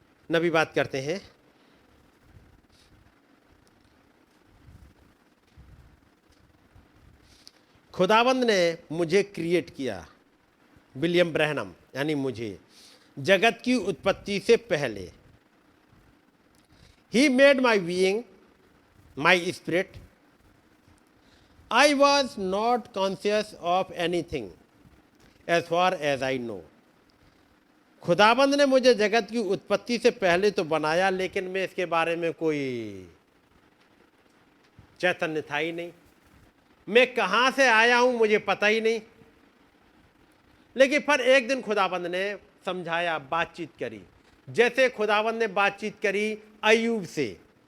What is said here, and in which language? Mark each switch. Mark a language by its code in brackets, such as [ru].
[hi] नबी बात करते हैं, खुदावंद ने मुझे क्रिएट किया, विलियम ब्रैनम, यानी मुझे, जगत की उत्पत्ति से पहले। [en] ही made my being, my spirit. I was not conscious of anything as far as I know. [hi] खुदाबंद ने मुझे जगत की उत्पत्ति से पहले तो बनाया, लेकिन मैं इसके बारे में कोई चैतन्य था ही नहीं। मैं कहां से आया हूं मुझे पता ही नहीं। लेकिन फिर एक दिन खुदाबंद ने समझाया, बातचीत करी, जैसे खुदाबंद ने बातचीत करी अय्यूब से।